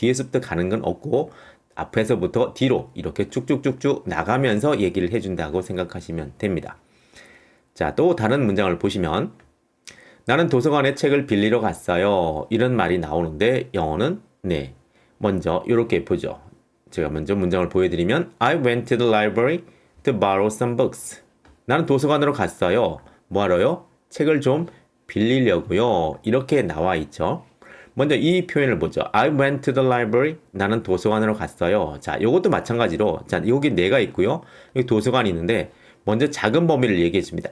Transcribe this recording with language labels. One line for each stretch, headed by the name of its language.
Korean: 뒤에서부터 가는 건 없고 앞에서부터 뒤로 이렇게 쭉쭉쭉쭉 나가면서 얘기를 해준다고 생각하시면 됩니다. 자, 또 다른 문장을 보시면 나는 도서관에 책을 빌리러 갔어요. 이런 말이 나오는데 영어는 네, 먼저 이렇게 보죠. 제가 먼저 문장을 보여드리면
English: I went to the library to borrow some books.
Korean: 나는 도서관으로 갔어요. 뭐하러요? 책을 좀 빌리려고요. 이렇게 나와 있죠. 먼저 이 표현을 보죠.
English: I went to the library.
Korean: 나는 도서관으로 갔어요. 자, 이것도 마찬가지로 자, 여기 내가 있고요. 여기 도서관이 있는데 먼저 작은 범위를 얘기해 줍니다.